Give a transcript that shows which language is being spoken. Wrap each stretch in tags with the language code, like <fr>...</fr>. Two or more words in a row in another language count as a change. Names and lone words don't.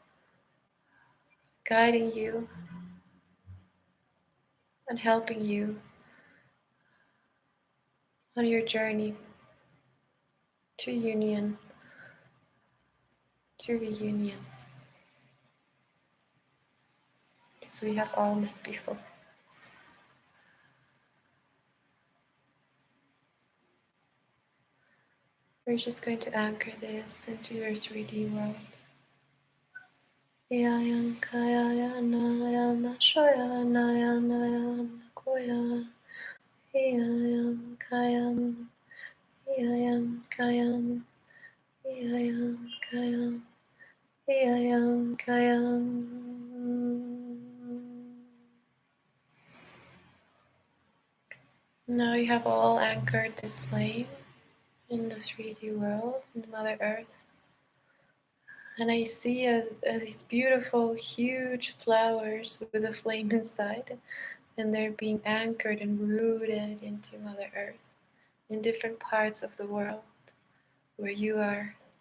<en>guiding you, and helping you on your journey to union, to reunion, because we have all met before. We're just going to anchor this into your 3D world. Yayan kaya yana shoya nayana koya. Yayam kayam, yayam kayam, yayam kayam, yayam kayam. Now you have all anchored this flame in the 3D world, in Mother Earth. And I see these beautiful, huge flowers with a flame inside, and they're being anchored and rooted into Mother Earth in different parts of the world where you are.</en>